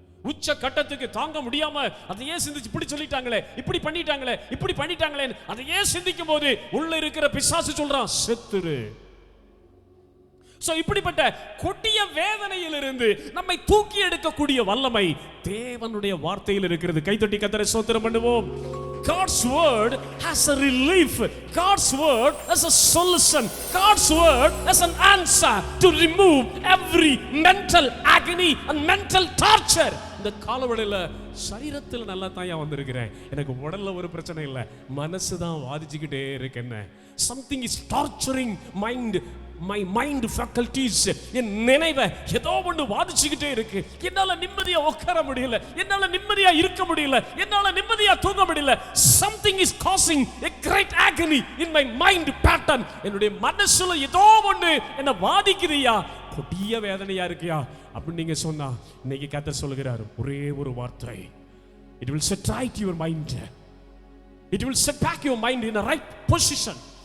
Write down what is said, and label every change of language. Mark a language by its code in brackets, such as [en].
[ta] உச்ச கட்டத்துக்கு தாங்க முடியாம அதையே சிந்திச்சு, இப்படி சொல்லிட்டாங்களே, இப்படி பண்ணிட்டாங்களே, இப்படி பண்ணிட்டாங்களே, அதையே சிந்திக்கும் போது உள்ள இருக்கிற பிசாசு சொல்றான், செத்துரு. இப்படிப்பட்ட கொடிய வேதனையிலிருந்து நம்மை தூக்கி எடுக்கக்கூடிய வல்லமை தேவனுடைய வார்த்தையில் இருக்கிறது. கைதட்டி கர்த்தரை ஸ்தோத்திரம் பண்ணுவோம். [en] God's word has a relief. God's word has a solution. God's word has an answer to remove every mental agony and mental torture. [ta] இந்த காலவடையில சரீரத்தில் நல்லா தான் வந்திருக்கிறேன், எனக்கு உடல்ல ஒரு பிரச்சனை இல்லை, மனசு தான் வாதிச்சுக்கிட்டே இருக்கு. என்ன [en] something is torturing my mind faculties, [ta] என் நினைவை ஏதோ ஒன்று வாதிச்சுக்கிட்டே இருக்கு. என்னால நிம்மதியா உட்கார முடியல, என்னால நிம்மதியா இருக்க முடியல, என்னால நிம்மதியா தூங்க முடியல. [en] something is causing a great agony in my mind pattern. [ta] என்னுடைய மனசுல ஏதோ ஒன்று என்ன வாதிக்குதுயா, கொடிய வேதனையா இருக்கியா அப்படின்னு நீங்க சொன்னா, இன்னைக்கு கர்த்தர் சொல்லுகிறார் ஒரே ஒரு வார்த்தை, [en] it will set right your mind, it will set back your mind in a right position.